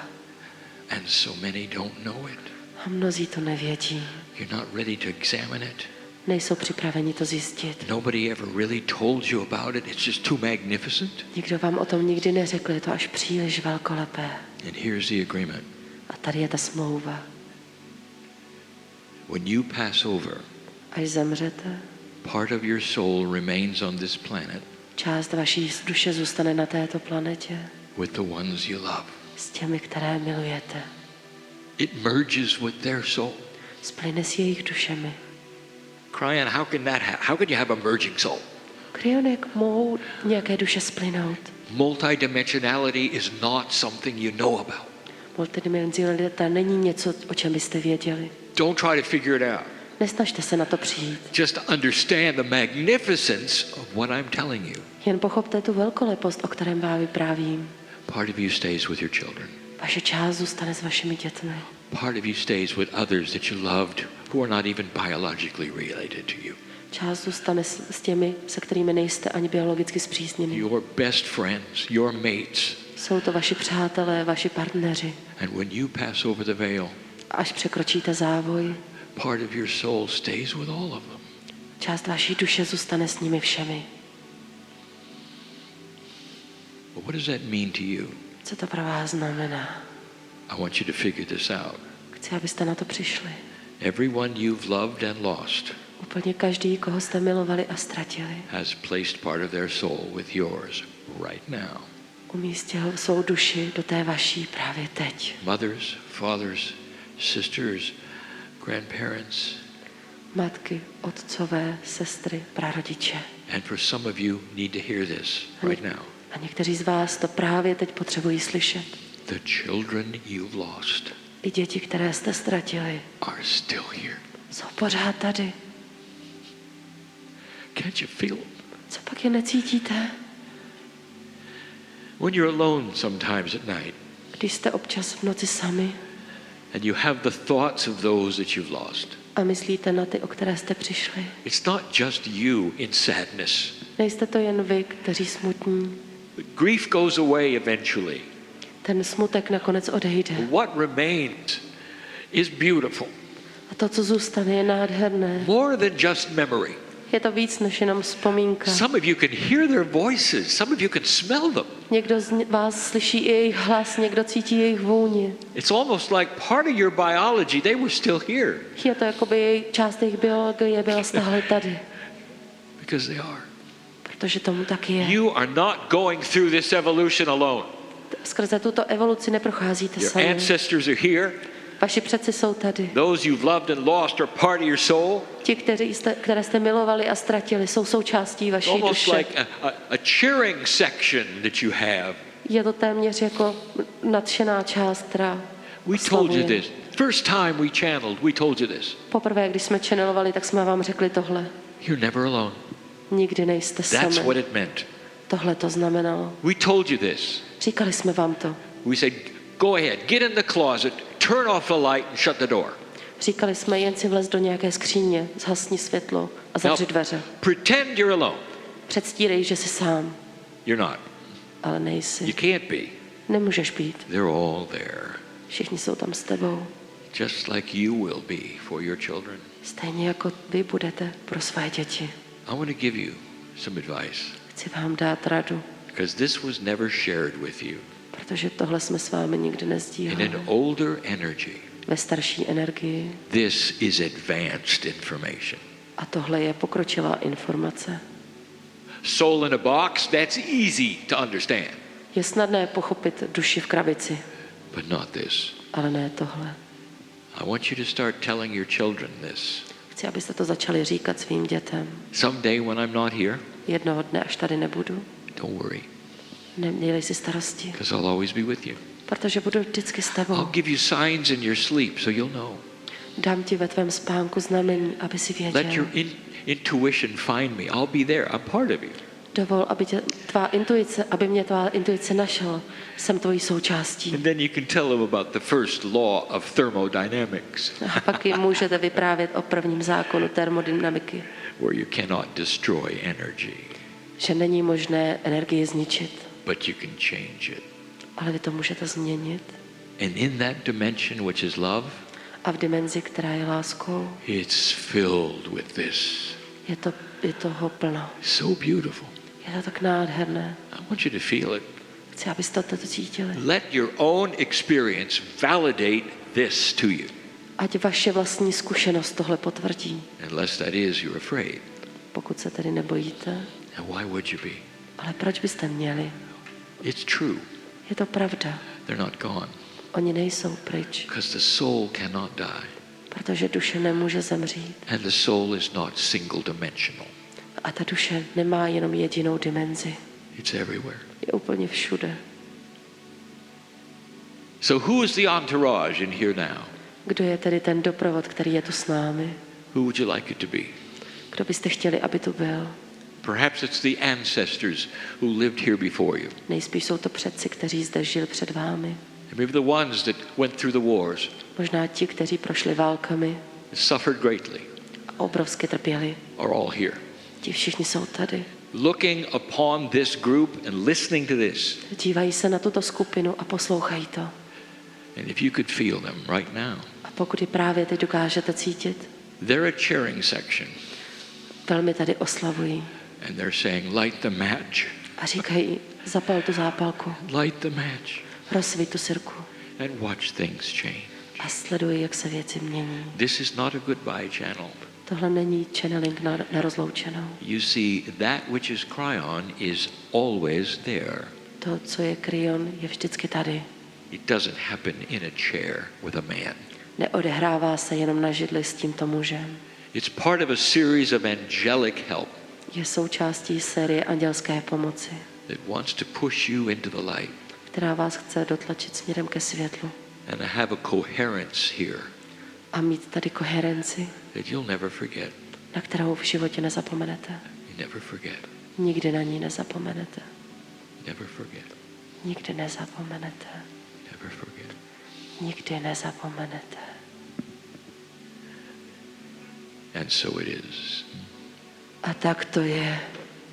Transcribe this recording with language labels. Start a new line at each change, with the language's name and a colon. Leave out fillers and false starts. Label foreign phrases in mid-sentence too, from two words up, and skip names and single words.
English: And so many don't know it.
Czech: A mnozí to nevědí.
English: You're not ready to examine it.
Czech: Nejsou připraveni to zjistit.
English: Nobody ever really told you about it. It's just too magnificent.
Czech: Nikdo vám o tom nikdy neřekl, je to až příliš velkolepé.
English: And here's the agreement.
Czech: A tady je ta smlouva.
English: When you pass over,
Czech: Až zemřete,
English: part of your soul remains on this planet
Czech: část vaší duše zůstane na této planetě
English: with the ones you love.
Czech: s těmi, které milujete.
English: It merges with their soul.
Czech: Splyne s jejich dušemi.
English: Kryon, how can that happen? How can you have a merging soul?
Czech: Kryon, jak mohou nějaké duše splynout?
English: Multidimensionality is not something you know about.
Czech: Multidimenzionalita není něco, o čem byste věděli.
English: Don't try to figure it out.
Czech: Nesnažte se na to přijít.
English: Just understand the magnificence of what I'm telling you.
Czech: Jen pochopte tu velkolepost, o kterém vám vyprávím.
English: Part of you stays with your children.
Czech: Vaše část zůstane s vašimi dětmi.
English: Part of you stays with others that you loved who are not even biologically related to you.
Czech: Část zůstane s těmi, se kterými nejste ani biologicky spřízněni.
English: Your best friends, your mates.
Czech: Jsou to vaši přátelé, vaši partneři.
English: And when you pass over the veil,
Czech: Až překročíte závoj,
English: part of your soul stays with all of them.
Czech: část vaší duše zůstane s nimi všemi.
English: But what does that mean to you?
Czech: Co to pro vás znamená?
English: I want you to figure this out.
Czech: Chci, abyste na to přišli.
English: Everyone you've loved and lost
Czech: Úplně každý, koho jste milovali a ztratili,
English: has placed part of their soul with yours right now.
Czech: umístil svou duši do té vaší právě teď.
English: Mothers, fathers, sisters, grandparents.
Czech: Matky, otcové, sestry, prarodiče.
English: And for some of you need to hear this right now.
Czech: A někteří z vás to právě teď potřebují slyšet.
English: The children you've lost
Czech: I děti, které jste ztratili,
English: are still here.
Czech: jsou pořád tady.
English: Can't you feel them?
Czech: Co pak je necítíte?
English: When you're alone sometimes at night
Czech: Když jste občas v noci sami
English: and you have the thoughts of those that you've lost.
Czech: a myslíte na ty, o které jste přišli.
English: It's not just you in sadness.
Czech: Nejste to jen vy, kteří smutní.
English: Grief goes away eventually.
Czech: Ten smutek nakonec odejde.
English: What remains is beautiful.
Czech: A to, co zůstane, je nádherné.
English: More than just memory.
Czech: Je to víc než jenom vzpomínka.
English: Some of you can hear their voices. Some of you can smell them.
Czech: Někdo z vás slyší i jejich hlas, někdo cítí jejich vůni.
English: It's almost like part of your biology, they were still here.
Czech: Je to jako by část jejich biologie byla stále tady.
English: Because they are.
Czech: Protože tomu tak je.
English: You are not going through this evolution alone.
Czech: Skrze tuto evoluci neprocházíte
English: Your
Czech: sami.
English: ancestors are here.
Czech: Vaši předci jsou tady.
English: Those you've loved and lost are part of your soul.
Czech: Ti, které jste milovali a ztratili, jsou součástí vaší
English: Almost
Czech: duše.
English: like a cheering section that you have.
Czech: Je to téměř jako nadšená část, která
English: We told you
Czech: oslavuje.
English: this. First time we channeled, we told you this.
Czech: Poprvé, když jsme channelovali, tak jsme vám řekli tohle.
English: You're never alone.
Czech: Nikdy nejste
English: That's
Czech: sami.
English: what it meant.
Czech: Tohle to znamenalo.
English: We told you this.
Czech: Říkali jsme vám to.
English: We said, go ahead, get in the closet, turn off the light and shut the door.
Czech: Říkali jsme, jen si vlez do nějaké skříně, zhasni světlo a zavři dveře.
English: Pretend you're alone.
Czech: Předstírej, že jsi sám,
English: You're not.
Czech: ale
English: You
Czech: nejsi.
English: can't be.
Czech: Nemůžeš být.
English: They're all there.
Czech: Všichni jsou tam s tebou.
English: Just like you will be for your children.
Czech: Stejně jako vy budete pro své děti.
English: I want to give you some advice.
Czech: Chci vám dát radu,
English: Because this was never shared with you.
Czech: protože tohle jsme s vámi nikdy
English: In
Czech: nezdíleli.
English: an older energy,
Czech: Ve starší energii.
English: this is advanced information.
Czech: A tohle je pokročilá informace.
English: Soul in a box, that's easy to understand.
Czech: Je snadné pochopit duši v krabici,
English: But not this.
Czech: ale ne tohle.
English: I want you to start telling your children this.
Czech: Chci, abyste to začali říkat svým dětem.
English: Someday when I'm not here,
Czech: Jednoho dne, až tady nebudu,
English: don't worry,
Czech: nemějte si starosti,
English: because I'll always be with you.
Czech: protože budu vždycky s
English: I'll
Czech: tebou.
English: give you signs in your sleep so you'll know.
Czech: Dám ti ve tvém spánku znamení, aby si
English: Let
Czech: věděl.
English: your intuition find me. I'll be there. I'm part of you.
Czech: Dovol, aby mě tvá intuice našel. Jsem tvojí součástí.
English: And then you can tell them about the first law of thermodynamics,
Czech: A pak jim můžete vyprávět o prvním zákonu termodynamiky,
English: where you cannot destroy energy,
Czech: že není možné energii zničit,
English: but you can change it.
Czech: ale vy to můžete změnit.
English: And in that dimension, which is love,
Czech: A v dimenzi, která je láskou,
English: it's filled with this.
Czech: je toho plno.
English: So beautiful.
Czech: Je to tak nádherné.
English: I want you to feel it.
Czech: Chci, abyste to cítili.
English: Let your own experience validate this to you.
Czech: Ať vaše vlastní zkušenost tohle potvrdí.
English: Unless that is, you're afraid.
Czech: Pokud se tedy nebojíte.
English: And why would you be?
Czech: Ale proč byste měli?
English: It's true.
Czech: Je to pravda.
English: They're not gone.
Czech: Oni nejsou pryč,
English: Because the soul cannot die.
Czech: protože duše nemůže zemřít.
English: And the soul is not single dimensional.
Czech: A ta duše nemá jenom jedinou dimenzi.
English: It's everywhere.
Czech: Je úplně všude.
English: So who is the entourage in here now?
Czech: Kdo je tedy ten doprovod, který je tu s námi?
English: Who would you like it to be?
Czech: Kdo byste chtěli, aby tu byl?
English: Perhaps it's the ancestors who lived here before you.
Czech: Nejspíš jsou to předci, kteří zde žili před vámi.
English: Maybe the ones that went through the wars,
Czech: Možná ti, kteří prošli válkami
English: suffered greatly,
Czech: a obrovsky trpěli.
English: are all here.
Czech: Ti všichni jsou tady.
English: Looking upon this group and listening to this.
Czech: Dívají se na tuto skupinu a poslouchají to.
English: And if you could feel them right now.
Czech: A pokud je právě teď dokážete cítit,
English: they're a cheering section.
Czech: velmi tady oslavují.
English: And they're saying, light the match.
Czech: A říkají, zapal tu zápalku,
English: Light the match.
Czech: rozsvít tu sirku
English: And watch things change.
Czech: a sleduj, jak se věci mění.
English: This is not a goodbye channel.
Czech: Tohle není channeling na rozloučenou.
English: You see, that which is Kryon is always there.
Czech: To, co je Kryon, je vždycky tady.
English: It doesn't happen in a chair with a man.
Czech: Neodehrává se jenom na židli s tímto mužem.
English: It's part of a series of angelic help
Czech: Je součástí série andělské pomoci,
English: that wants to push you into the light
Czech: která vás chce dotlačit směrem ke světlu
English: and have a coherence here
Czech: a mít tady koherenci,
English: that you'll never forget.
Czech: na kterou v životě nezapomenete.
English: You never forget.
Czech: Nikdy na ní nezapomenete.
English: Never forget.
Czech: Nikdy nezapomenete.
English: Never forget.
Czech: Nikdy nezapomenete.
English: And so it is.
Czech: A tak to je.